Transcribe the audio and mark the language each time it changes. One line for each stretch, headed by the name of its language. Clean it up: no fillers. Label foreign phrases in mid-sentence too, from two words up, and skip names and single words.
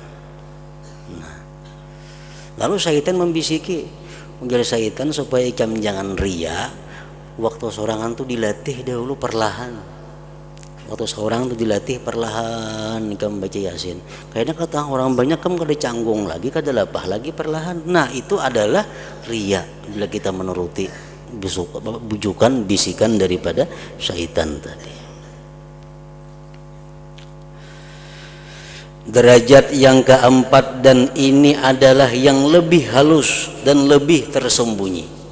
Banjar: Nah, lalu syaitan membisiki, menjadi syaitan supaya ikam jangan ria. Waktu sorangan tuh dilatih dahulu perlahan. waktu seorang itu dilatih perlahan ikam baca Yasin. Kayaknya kata orang banyak kam kada canggung lagi, kada lapah lagi perlahan.
Indonesian: Nah itu adalah riya bila kita menuruti bujukan bisikan daripada syaitan tadi. Derajat yang keempat, dan ini adalah yang lebih halus dan lebih tersembunyi.